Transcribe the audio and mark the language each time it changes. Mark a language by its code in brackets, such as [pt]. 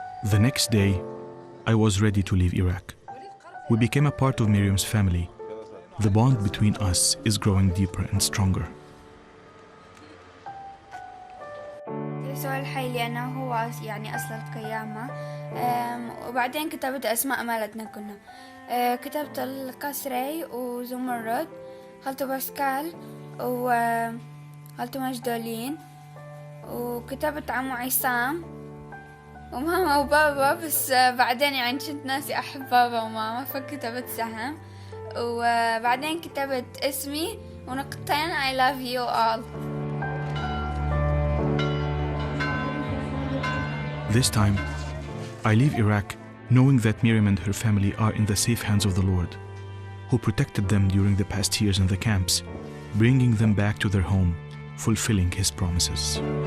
[en] The next day, I was ready to leave Iraq. We became a part of Miriam's family. The bond between us is growing deeper and stronger. [ar] يسوع الحي لأنه هو يعني أصل القيامة. وبعدين كتبت أسماء مالتنا كلها. كتبت القصري وزمرد، خالته باسكال وخالته مجدولين، وكتبت عمو عصام وماما وبابا، بس بعدين يعني كنت ناسي أحب بابا وماما فكتبت سهم، وبعدين كتبت اسمي ونقطتين [en] I love you all. This time, I leave Iraq knowing that Myriam and her family are in the safe hands of the Lord, who protected them during the past years in the camps, bringing them back to their home, fulfilling His promises.